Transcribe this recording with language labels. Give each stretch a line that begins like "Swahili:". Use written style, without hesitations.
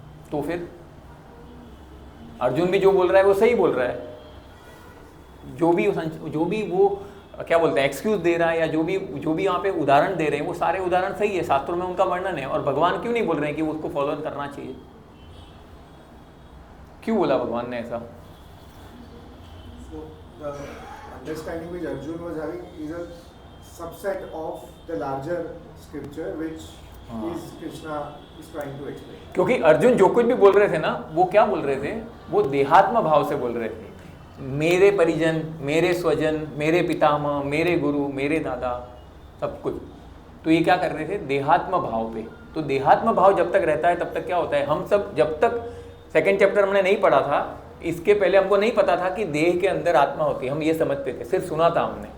Hindi: तो फिर अर्जुन भी जो बोल रहा है वो सही बोल रहा है, जो भी वो क्या बोलते हैं एक्सक्यूज दे रहा है, या जो भी यहाँ पे उदाहरण दे रहे हैं वो सारे उदाहरण सही है, शास्त्रों में उनका वर्णन है, और भगवान क्यों नहीं बोल रहे हैं कि वो उसको फॉलो करना चाहिए? क्यों बोला भगवान ने ऐसा?
English: So the understanding which Arjun was having is a subset of the larger scripture which is Krishna is trying to explain.
Hindi: क्योंकि अर्जुन जो कुछ भी बोल रहे थे ना, वो क्या बोल रहे थे, वो देहात्म भाव से बोल रहे थे। मेरे परिजन, मेरे स्वजन, मेरे पितामह, मेरे गुरु, मेरे दादा, सब कुछ। तो ये क्या कर रहे थे, देहात्म भाव पे। तो देहात्म भाव जब तक रहता है तब तक क्या होता है, हम सब जब तक 2nd चैप्टर हमने नहीं पढ़ा था, इसके पहले हमको नहीं पता था कि देह के अंदर आत्मा होती है, हम ये समझते थे, सिर्फ सुना था हमने।